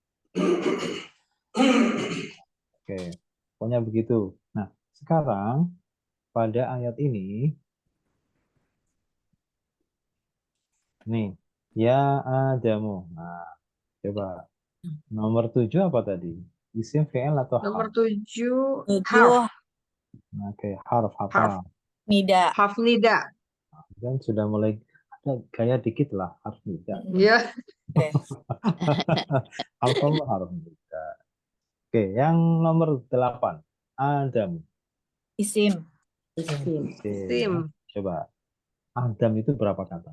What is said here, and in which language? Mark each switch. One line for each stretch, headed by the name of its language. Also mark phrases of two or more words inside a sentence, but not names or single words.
Indonesian: Oke, pokoknya begitu. Nah, sekarang pada ayat ini, nih,
Arabic: يا آدم.
Indonesian: Nah, coba nomor 7 apa tadi?
Arabic: اسم فعل atau
Indonesian: Nomor harf? 7, 7 harf. Oke, harf apa? Harf. nida.
Arabic: حرف نداء.
Indonesian: Dan sudah mulai ada gaya dikit lah
Arabic: حرف نداء.
Indonesian: Iya. Oke.
Arabic: Alkohol حرف نداء.
Indonesian: Oke, yang nomor 8. Adam. Isim. Oke, Sim. coba. Adam itu berapa kata?